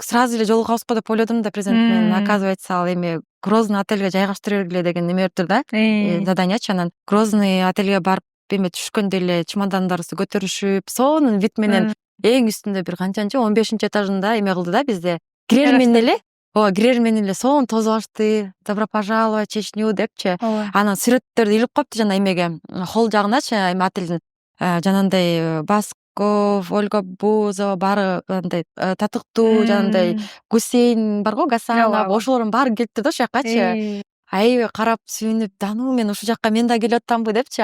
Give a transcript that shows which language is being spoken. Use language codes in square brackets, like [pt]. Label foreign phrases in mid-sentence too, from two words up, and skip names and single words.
[ky] Сразу эле жолугабызбы деп ойлодум да президент менен. Оказывается, ал эми Грозный отельге жайгаштыра бергиле деген эме бериптир да, заданиячы. Анан Грозный отельге барып эме түшкөндө эле чемодандарыбызды көтөрүшүп, сонун вид менен эң үстүндө бир канчанчы 15-чи этажында эме кылды да бизде. Кирер менен эле сонун тосуп алышты. [ru] Добро пожаловать в Чечню депчи. [ky] Анан сүрөттөрдү илип коюпту жана эмеге, холл жагыначы, эми отелдин жанагындай Басков, Ольга Бузова баары андай татыктуу, жанагындай Гусейн барго, Гасанов, ошолордун баары келиптир да ошол жаккачы. Аябай карап сүйүнүп, да ну мен ушул жакка мен да келип атамбы депчи.